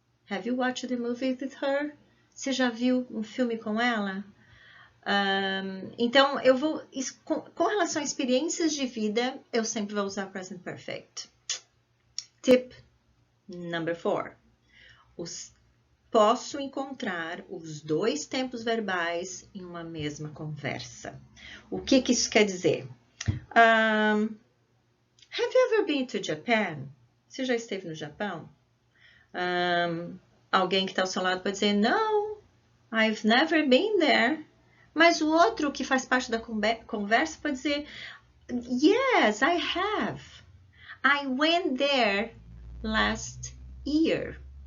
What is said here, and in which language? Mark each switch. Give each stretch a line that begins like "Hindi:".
English: Have you watched the movie with her?
Portuguese: Você já viu um filme com ela? Então, eu vou, com relação a experiências de vida, eu sempre vou usar present perfect.
English: Tip number 4.
Portuguese: Posso encontrar os dois tempos verbais em uma mesma conversa. O que isso quer dizer?
English: Have you ever been to Japan?
Portuguese: Você já esteve no Japão? Alguém que está ao seu lado pode dizer,
English: no, I've never been there.
Portuguese: Mas o outro que faz parte da conversa pode dizer,
English: yes, I have. I went there last year.